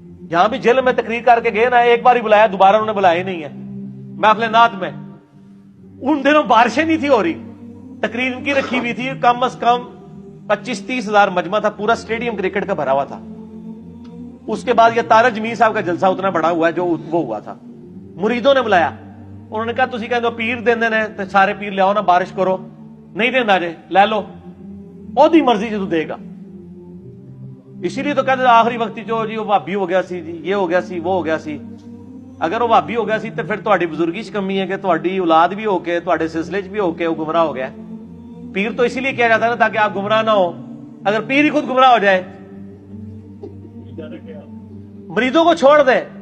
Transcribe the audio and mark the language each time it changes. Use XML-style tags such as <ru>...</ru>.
<ur>یہاں بھی جیل میں تقریر کر کے گئے نا، ایک بار ہی بلایا، دوبارہ انہوں نے بلایا ہی نہیں ہے. محفل نعت میں ان دنوں بارشیں نہیں تھی ہو رہی، تقریر ان کی رکھی ہوئی تھی، کم از کم 25-30 ہزار مجمع تھا، پورا اسٹیڈیم کرکٹ کا بھرا ہوا تھا. اس کے بعد یہ طارق جمیل صاحب کا جلسہ اتنا بڑا ہوا ہے جو وہ ہوا تھا. مریدوں نے بلایا، انہوں نے کہا</ur> <pa>تسی کہندے پیر دیندے نے تے سارے پیر لے آؤ نا، بارش کرو، نہیں دیندا جے لے لو، اودی مرضی جو دے گا. اسی لیے تو کہتے آخری وقت جو جی وہ بھابی ہو گیا سی، جی یہ ہو گیا سی، وہ ہو گیا سی. اگر وہ بھابی ہو گیا سی تو پھر تہاڈی بزرگی چ کمی ہے کہ تہاڈی اولاد بھی ہو کے تہاڈے سلسلے چ بھی ہو کے وہ گمراہ ہو گیا.</pa> <ur>پیر تو اسی لیے کیا جاتا ہے نا تاکہ آپ گمراہ نہ ہو. اگر پیر ہی خود گمراہ ہو جائے، مریدوں کو چھوڑ دے.</ur>